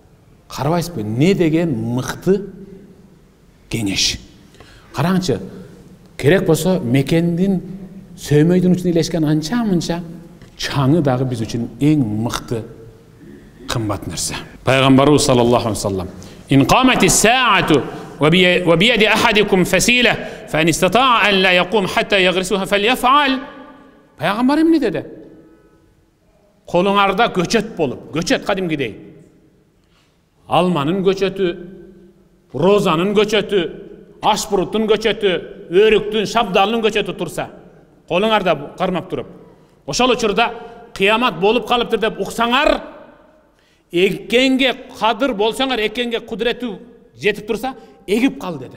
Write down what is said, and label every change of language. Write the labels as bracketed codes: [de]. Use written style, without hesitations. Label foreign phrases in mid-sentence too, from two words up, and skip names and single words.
[ky] Карабайсызбы, не деген мыкты кеңеш. Караңчы, керек болсо мекендин сөймөйдүн үчүн илешкен анча-мынча чаңы дагы биз үчүн эң мыкты кымбат нерсе. [ar] Пайгамбарыбыз صلى الله عليه وسلم إن قامت الساعة وبيد أحدكم فسيلة فإن استطاع أن لا يقوم حتى يغرسها فليفعل." [ky] Пайгамбар эмне деди? Колуңарда көчөт болуп, көчөт кадимгидей. Алманын көчөтү, розанын көчөтү, ашпуруттун көчөтү, өрүктүн, шабдалынын көчөтү турса, колуңарда кармап туруп, ошол учурда кыямат болуп калыптыр деп уксаңар, эккенге кадыр болсаңар, эккенге кудурети жетип турса, эгип кал деди.